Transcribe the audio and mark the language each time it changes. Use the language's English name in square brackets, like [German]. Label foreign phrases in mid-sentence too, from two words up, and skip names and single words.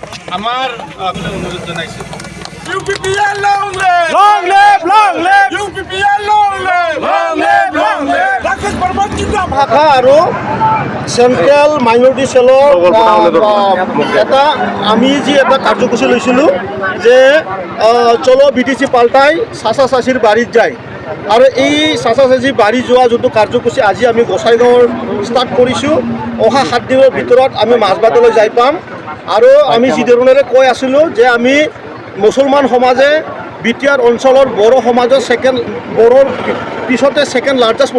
[Assamese] আমাৰ অনুৰোধ জনাইছোঁ [English] UPPL long live! Long live! Long live! UPPL long live! Long live! Long live! Rakesh Parmar জিন্দাবাদ! [Assamese] ভাষা আৰু [English] central minority cell [Assamese] এটা আমি যি এটা কাৰ্যসূচী লৈছিলোঁ যে চলো BTC পাল্টাই চাচা চাচিৰ বাৰীত যায় আৰু এই চাচা চাচি বাৰী যোৱা যোনটো কাৰ্যসূচী আজি আমি গোসাইগাঁৱৰ ষ্টাৰ্ট কৰিছোঁ অহা 7 দিনৰ ভিতৰত আমি মাজবাটলৈ যাই পাম আৰু আমি যি ধৰণেৰে কৈ আছিলোঁ যে আমি মুছলমান সমাজে বিটিআৰ অঞ্চলৰ বড়ো সমাজৰ বড়োৰ পিছতে [English] second largest